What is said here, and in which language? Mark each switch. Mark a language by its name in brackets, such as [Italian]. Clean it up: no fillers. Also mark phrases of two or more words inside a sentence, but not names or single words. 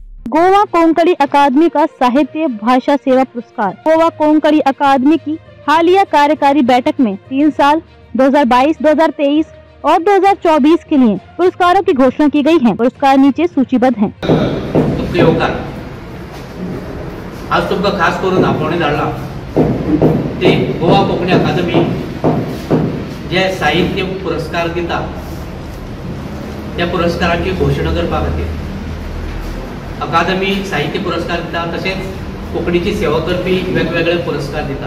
[Hindi] गोवा कोंकणी अकादमी का साहित्य भाषा सेवा पुरस्कार। गोवा कोंकणी अकादमी की हालिया कार्यकारी बैठक में 3 साल 2022, 2023 और 2024 के लिए पुरस्कारों की घोषणा की गई है। पुरस्कार नीचे सूचीबद्ध हैं। [Konkani] आज तुमकां खास करून आपणे धाडला ते गोवा कोंकणी अकादमी जे साहित्य पुरस्कार दिता त्या पुरस्काराची घोषणा करपा खातीर अकादमी साहित्य पुरस्कार दिता, तशेंच कोंकणीची सेवा करपी वेगवेगळे पुरस्कार दिता।